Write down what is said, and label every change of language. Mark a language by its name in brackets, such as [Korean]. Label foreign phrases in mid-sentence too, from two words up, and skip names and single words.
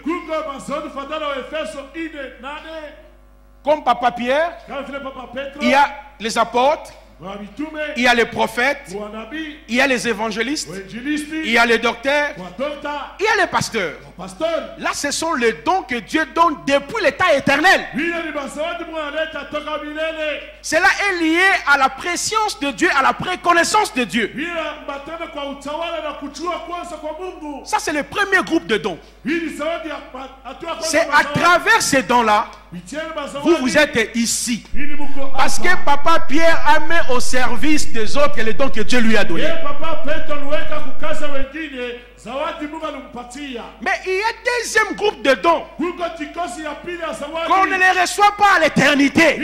[Swahili] Kuko mazawadi fatana wa Efeso 4:8. [French] Comme Papa Pierre, [Swahili] Kama vile Papa Petro. [French] il y a les apôtres, [Swahili] Wa mitume. [French] il y a les prophètes, [Swahili] Wa nabii. [French] il y a les évangélistes, [Swahili] Wa injilisti. [French] il y a les docteurs, [Swahili] Wa dokta. [French] il y a les pasteurs. [Swahili] Wa pastor. [French] Là, ce sont les dons que Dieu donne depuis l'état éternel. [Swahili] Vile ni mazawadi Mungu analeta toka milele. [French] Cela est lié à la préscience de Dieu, à la préconnaissance de Dieu. [Swahili] Vile mbatana kwa utawala na kujua kwanza kwa Mungu. [French] Ça, c'est le premier groupe de dons. [Swahili] Hii ni zawadi ya hatua kwanza. [French] C'est à travers ces dons-là, vous êtes ici. Parce que Papa Pierre a mis au service des autres les dons que Dieu lui a donnés. Mais il y a un deuxième groupe de dons qu'on ne les reçoit pas à l'éternité.